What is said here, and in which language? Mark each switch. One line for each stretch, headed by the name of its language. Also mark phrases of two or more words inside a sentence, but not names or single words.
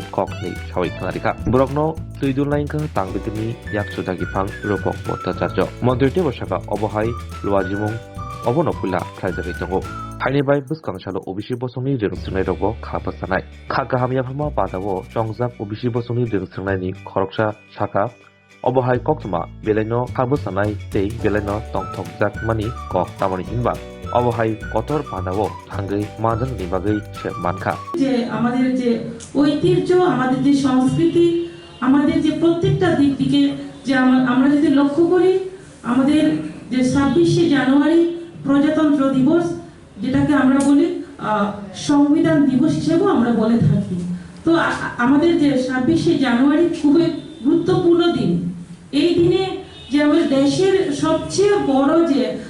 Kok Borok: Kokni Shawi Kanarika Brogno Suidulainka Tangbitini Yaksudagi Pang Ropok Bota Jajo Mondrite Boshaka Obohai Luajimung Obonopula Kaisari Tongo Haini Bai Buskang Shalo Obishi Bosoni Ringsunai Rogo Kapasanai Kakahamia Pama Patawo Jongzak Obishi Bosoni Ringsunai Ni Koroksha Shaka Obohai Koktuma Beleno Kabusanai Tei Beleno Tongtok Jak Mani Kok Tamani Inba অবহাই কতর পানাবো থাঙ্গই মাজন নিবাগই সে মানখা
Bangla: যে আমাদের যে ঐতিহ্য আমাদের যে সংস্কৃতি আমাদের যে প্রত্যেকটা দিক থেকে যে আমরা যদি লক্ষ্য করি আমাদের যে 26শে জানুয়ারি প্রজাতন্ত্র দিবস যেটাকে আমরা বলি সংবিধান দিবস হিসেবে আমরা বলে থাকি তো আমাদের যে 26শে জানুয়ারি খুবই গুরুত্বপূর্ণ দিন এই দিনে যে আমাদের দেশের সবচেয়ে বড় যে